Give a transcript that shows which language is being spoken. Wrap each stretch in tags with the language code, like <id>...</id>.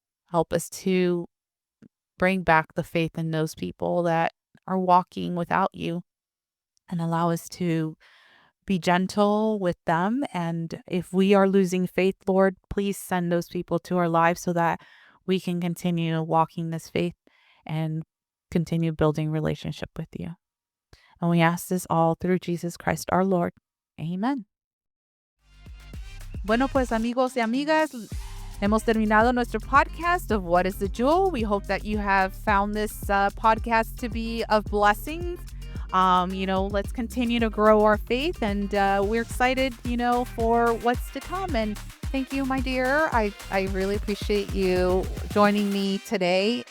<en>Help us to bring back the faith in those people that are walking without you, and allow us to be gentle with them. And if we are losing faith, Lord, please send those people to our lives so that we can continue walking this faith and continue building relationship with you. And we ask this all through Jesus Christ our Lord. Amen.</en> <es>Bueno, pues amigos y amigas, hemos terminado nuestro podcast of What is the Jewel.</es> <en>We hope that you have found this podcast to be of blessings. Let's continue to grow our faith, and we're excited, for what's to come. And thank you, my dear. I really appreciate you joining me today.</en>